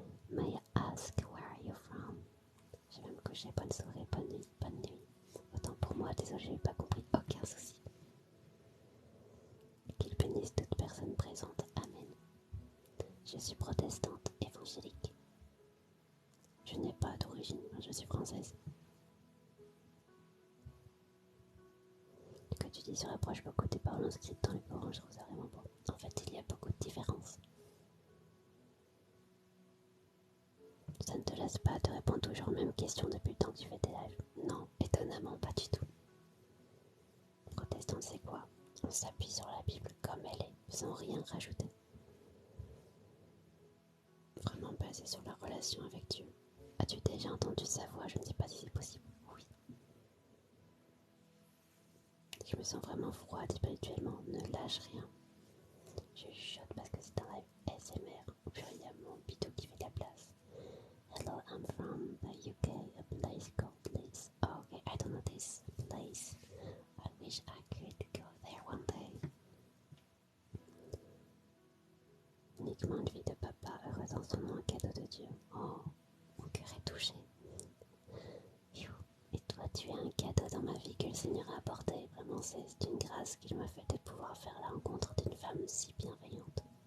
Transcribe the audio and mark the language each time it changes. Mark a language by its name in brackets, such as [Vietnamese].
[English] May I ask where are you from? [French] Je vais me coucher, bonne soirée, bonne nuit, bonne nuit. Autant pour moi, désolé, j'ai pas compris, aucun souci. Qu'il bénisse toute personne présente, amen. Je suis protestante, évangélique. Je n'ai pas d'origine, je suis française. Ce que tu dis se rapproche beaucoup des paroles inscrites dans le Coran, je trouve ça vraiment beau. En fait, il y a beaucoup de différences. Ça ne te laisse pas te répondre toujours aux mêmes questions depuis le temps que tu fais tes lives. Non, étonnamment, pas du tout. Protestant, c'est quoi? On s'appuie sur la Bible comme elle est, sans rien rajouter. Vraiment basé sur la relation avec Dieu. As-tu déjà entendu sa voix? Je ne sais pas si c'est possible. Oui. Je me sens vraiment froide spirituellement. Ne lâche rien. Je chuchote parce que c'est un live ASMR. Au pire, il y a mon bidou qui fait de la place. [English] Hello, I'm from the UK, a place called Leeds. Oh, okay, I don't know this place. I wish I could go there one day. [French] Uniquement une vie de papa, heureuse en son nom, un cadeau de Dieu. Oh, mon cœur est touché. Et toi, tu es un cadeau dans ma vie que le Seigneur a apporté. Vraiment, c'est une grâce qu'il m'a fait de pouvoir pouvoir faire la rencontre d'une femme si bienveillante.